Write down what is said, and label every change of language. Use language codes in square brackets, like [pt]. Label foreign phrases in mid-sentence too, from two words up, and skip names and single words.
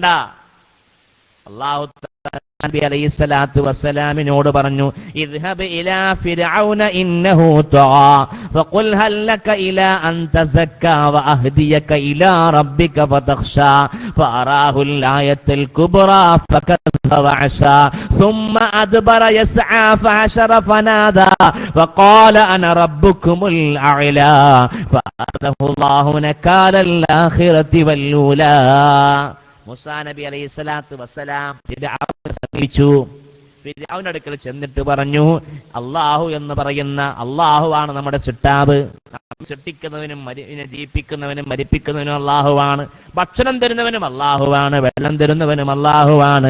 [ml] അള്ളാഹു നബി അലൈഹിസ്സലാത്തു വസ്സലാമിനോട് പറഞ്ഞു, [ar] اذهب إلى فرعون إنه طغى فقل هل لك إلى أن تزكى وأهديك إلى ربك فتخشى فأراه الآية الكبرى فكذب وعصى ثم أدبر يسعى فحشر فنادى فقال أنا ربكم الأعلى فأخذه الله نكال الآخرة والأولى. [ml] മൂസാ നബി [ar] عليه الصلاة والسلام [ml] ഫിർഔനെ സമീപിച്ചു. ഫിർഔന്റെ അടുക്കൽ ചെന്നിട്ട് പറഞ്ഞു, അല്ലാഹു എന്ന് പറയുന്ന അല്ലാഹുവാണ് നമ്മുടെ സൃഷ്ടാവ്. സൃഷ്ടിക്കുന്നവനും ജീവിപ്പിക്കുന്നവനും മരിപ്പിക്കുന്നവനും അല്ലാഹുവാണ്. ഭക്ഷണം തരുന്നവനും അല്ലാഹുവാണ്, വെള്ളം തരുന്നവനും അല്ലാഹുവാണ്.